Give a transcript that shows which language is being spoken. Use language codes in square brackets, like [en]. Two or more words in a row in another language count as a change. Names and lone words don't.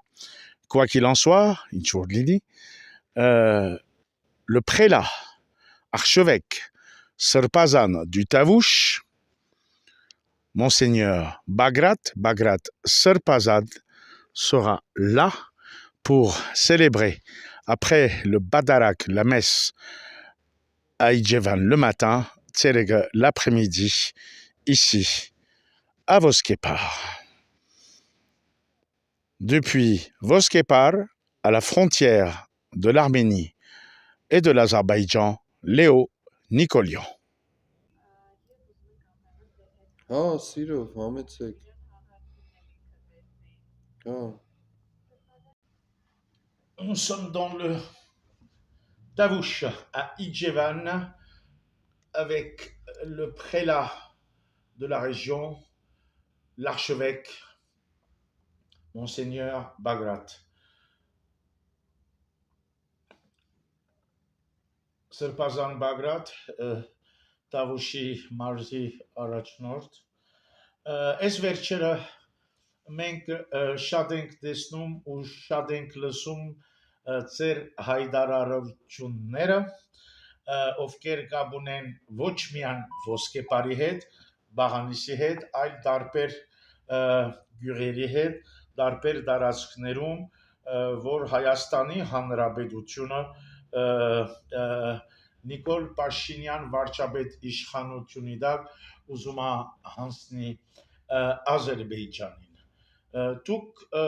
[fr] Quoi qu'il en soit, le prélat archevêque Sırpazan du Tavouche, Monseigneur Bagrat Sırpazan, sera là pour célébrer, après le Badarak, la messe à Ijevan le matin, Tserega l'après-midi, ici, à Voskepar. Depuis Voskepar, à la frontière de l'Arménie et de l'Azerbaïdjan, Léo Nicolian. [hy] Սիրով, համեցեք։ [fr] Nous sommes dans le Tavouche à Ijevan avec le prélat de la région, l'archevêque Monseigneur Bagrat. [hy] Սրբազան Բագրատ, Տավուշի մարզի առաջնորդ։ Այս վերջերը մենք շատ ենք տեսնում ու շատ ենք լսում ձեր հայտարարությունները, ովքեր կապ ունեն ոչ միայն ոսկեպարի հետ, Բաղանիսի հետ, այլ տարբեր գյուղերի հետ, տարբեր տարածքներում, որ Հայաստանի Հանրապետությունը Նիկոլ Փաշինյան վարչապետ իշխանությունի դակ ուզում է հանձնի Ադրբեջանին։ Դուք